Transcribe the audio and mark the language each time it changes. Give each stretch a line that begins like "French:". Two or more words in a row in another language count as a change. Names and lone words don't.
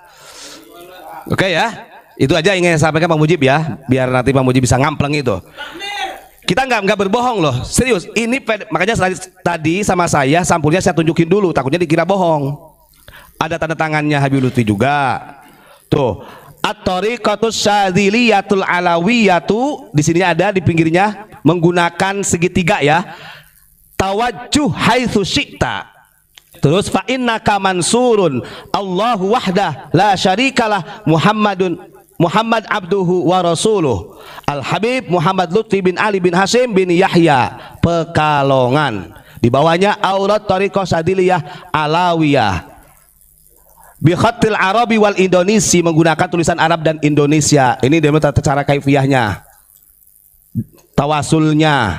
Indonesian: Oke ya, itu aja ingin saya sampaikan Pak Mujib ya, biar nanti Pak Mujib bisa ngampleng itu. Kita nggak berbohong loh, serius. Ini makanya tadi sama saya sampulnya saya tunjukin dulu, takutnya dikira bohong. Ada tanda tangannya Habib Lutfi juga. Tuh,
Arabic: الطريقة الشاذلية العلوية,
Indonesian: di sini ada di pinggirnya menggunakan segitiga ya.
Arabic: توجه حيث شئت. Terus فإنك منصور الله وحده لا شريك له محمد عبده ورسوله.
Indonesian: Al Habib Muhammad Lutfi bin Ali bin Hasim bin Yahya Pekalongan. Di bawahnya Aurat Thariqah Sadiliyah Alawiyah.
Arabic: بخط العربي والإندونيسي,
Indonesian: menggunakan tulisan Arab dan Indonesia. Ini dia cara kaifiyahnya. Tawasulnya.